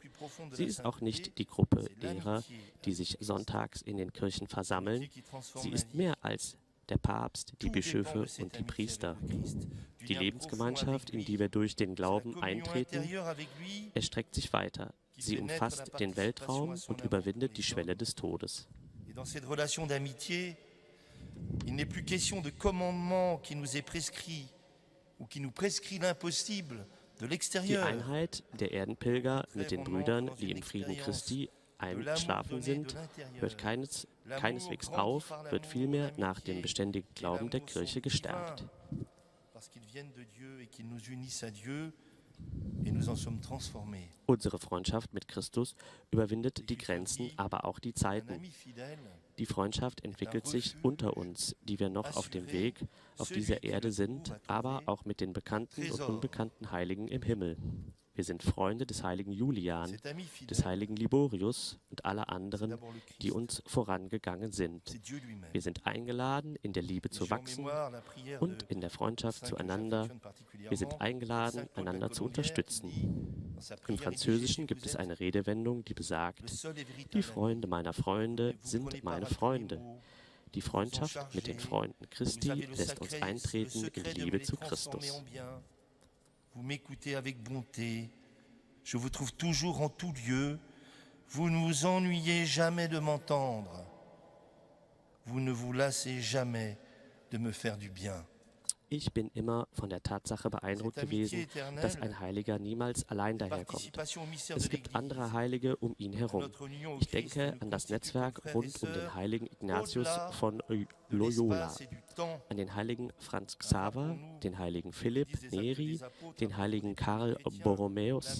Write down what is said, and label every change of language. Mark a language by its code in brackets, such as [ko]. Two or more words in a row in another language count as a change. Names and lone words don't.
[de] Sie ist auch nicht die Gruppe derer, die sich sonntags in den Kirchen versammeln. Sie ist mehr als der Papst, die Bischöfe und die Priester. Die Lebensgemeinschaft, in die wir durch den Glauben eintreten, erstreckt sich weiter. Sie umfasst den Weltraum und überwindet die Schwelle des Todes. [fr] Dans cette relation d'amitié, il n'est plus question de commandement qui nous est prescrit ou qui nous prescrit l'impossible de [de] Die [fr] l'extérieur. [de] Einheit der Erdenpilger mit den Brüdern, die im Frieden Christi einschlafen sind, hört keineswegs auf, wird vielmehr nach dem beständigen Glauben der Kirche gestärkt. [fr] Parce qu'ils viennent de Dieu et qu'ils nous unissent à Dieu et nous en sommes transformés. [de] Unsere Freundschaft mit Christus überwindet die Grenzen, aber auch die [fr] Un [de] Zeiten. [fr] ami fidèle, [de] Die Freundschaft entwickelt sich unter uns, die wir noch auf dem Weg auf dieser Erde sind, aber auch mit den bekannten und unbekannten Heiligen im Himmel. Wir sind Freunde des heiligen Julian, [fr] cet ami [de] des [fr] fidèle, [de] heiligen Liborius und aller anderen, die uns vorangegangen sind. [fr] c'est Dieu lui-même. [de] Wir sind eingeladen, in der Liebe zu wachsen und in der Freundschaft zueinander. Wir sind eingeladen, einander zu unterstützen. Im Französischen gibt es eine Redewendung, die besagt, die Freunde meiner Freunde sind meine Freunde. Die Freundschaft mit den Freunden Christi lässt uns eintreten in die Liebe zu Christus. [fr] Vous m'écoutez avec bonté, je vous trouve toujours en tout lieu, vous ne vous ennuyez jamais de m'entendre, vous ne vous lassez jamais de me faire du bien. [de] Ich bin immer von der Tatsache beeindruckt gewesen, dass ein Heiliger niemals allein daherkommt. Es gibt andere Heilige um ihn herum. Ich denke an das Netzwerk rund um den heiligen Ignatius von Loyola, an den heiligen Franz Xaver, den heiligen Philipp Neri, den heiligen Karl Borromäus.